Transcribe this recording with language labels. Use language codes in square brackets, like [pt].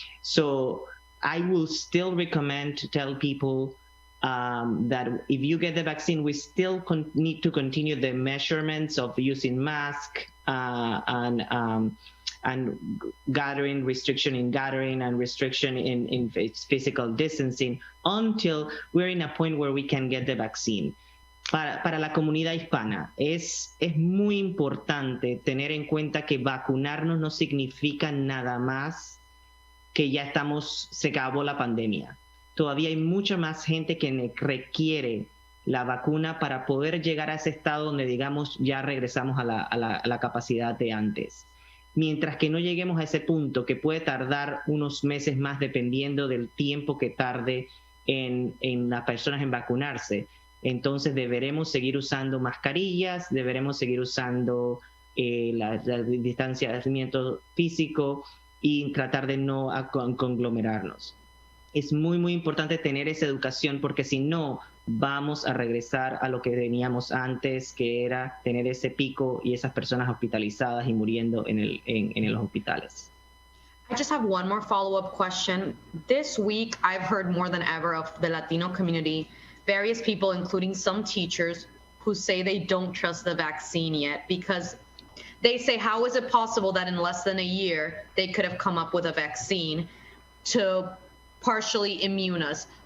[en] So I will still recommend to tell people that if you get the vaccine, we still need to continue the measurements of using mask and gathering, restriction in gathering and restriction in physical distancing until we're in a point where we can get the vaccine. [es] Para la comunidad hispana es muy importante tener en cuenta que vacunarnos no significa nada más que ya se acabó la pandemia. Todavía hay mucha más gente que requiere la vacuna para poder llegar a ese estado donde, digamos, ya regresamos a la capacidad de antes. Mientras que no lleguemos a ese punto, que puede tardar unos meses más dependiendo del tiempo que tarde en las personas en vacunarse, entonces deberemos seguir usando mascarillas, deberemos seguir usando el distanciamiento físico y tratar de no conglomerarnos. Es muy, muy importante tener esa educación, porque si no, vamos a regresar a lo que teníamos antes, que era tener ese pico y esas personas hospitalizadas y muriendo en los hospitales. [en] I just have one more follow-up question. This week, I've heard more than ever of the Latino community, various people, including some teachers, who say they don't trust the vaccine yet because they say, how is it possible that in less than a year they could have come up with a vaccine to partially immune us?